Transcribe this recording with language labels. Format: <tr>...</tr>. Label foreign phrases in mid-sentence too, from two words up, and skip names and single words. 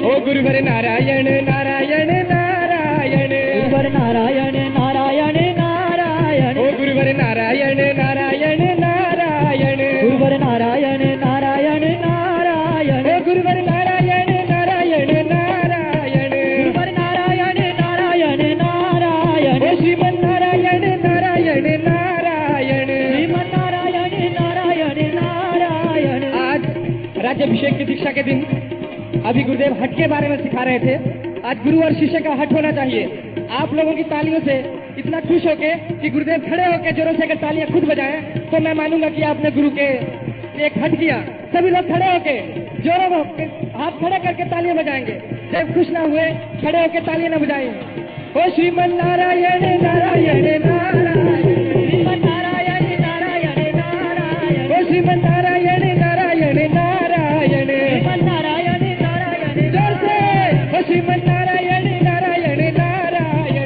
<hi>ओ गुरुवर नारायण नारायण नारायण गुरुवर नारायण नारायण नारायण ओ गुरुवर नारायण नारायण नारायण गुरुवर नारायण नारायण नारायण ओ गुरुवर नारायण नारायण नारायण गुरुवर नारायण नारायण नारायण ओ श्रीमन नारायण नारायण नारायण श्रीमन नारायण नारायण नारायण। आज गुरुदेव हट के बारे में सिखा रहे थे। आज गुरु और शिष्य का हट होना चाहिए। आप लोगों की तालियों से इतना खुश होके कि गुरुदेव खड़े होके जोरों से अगर तालियां खुद बजाएं तो मैं मानूंगा कि आपने गुरु के एक हट किया। सभी लोग खड़े होके जोरों में हाथ खड़े करके तालियां बजाएंगे। जब खुश ना हुए खड़े होके तालियां ना बजाएं। ओ श्रीमन नारायण नारायण नारायण, श्रीमन नारायण नारायण नारायण, ओ श्रीमन नारायण नारायण नारायण, श्रीमन नारायण नारायण, जोर से ओ श्रीमन नारायण नारायण नारायण,</hi>